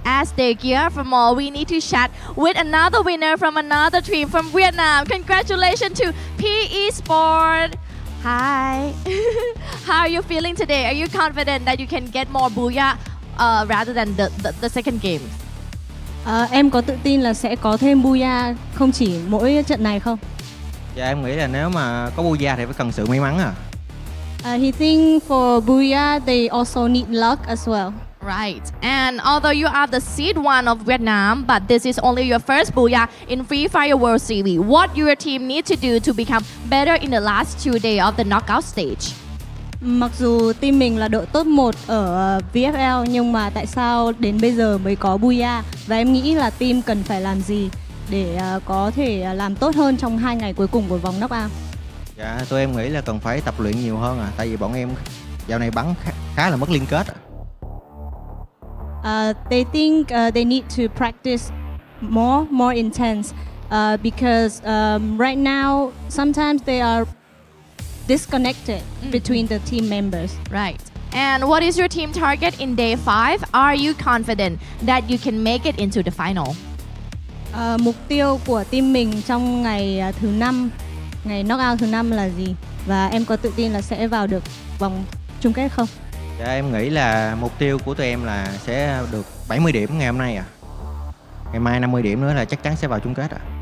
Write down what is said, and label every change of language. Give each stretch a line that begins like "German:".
English: As they gear for more, we need to chat with another winner from another team from Vietnam. Congratulations to PE Sport. Hi. How are you feeling today? Are you confident that you can get more booyah rather than the second game?
Vietnamese: Em có tự tin là sẽ có thêm booyah không chỉ mỗi trận này không? Dạ em nghĩ là nếu mà có booyah thì phải cần sự may mắn à.
English: He thinks for booyah they also need luck as well. Right. And although you are the seed 1 of Vietnam, but this is only your first booyah in Free Fire World Series. What your team need to do to become better in the last 2 days of the knockout stage?
Vietnamese: Mặc dù team mình là đội top 1 ở VFL nhưng mà tại sao đến bây giờ mới có booyah? Và em nghĩ là team cần phải làm gì để có thể làm tốt hơn trong 2 ngày cuối cùng của vòng knockout? Dạ tụi em nghĩ là cần phải tập luyện nhiều hơn tại vì bọn em dạo này bắn khá là mất liên kết.
English: They think they need to practice more intense because right now sometimes they are disconnected between the team members. Right. And what is your team target in day 5? Are you confident that you can make it into the final?
Vietnamese: Mục tiêu của team mình trong ngày thứ 5, ngày knockout thứ 5 là gì? Và em có tự tin là sẽ vào được vòng chung kết không? Dạ em nghĩ là mục tiêu của tụi em là sẽ được 70 điểm ngày hôm nay à. Ngày mai 50 điểm nữa là chắc chắn sẽ vào chung kết à.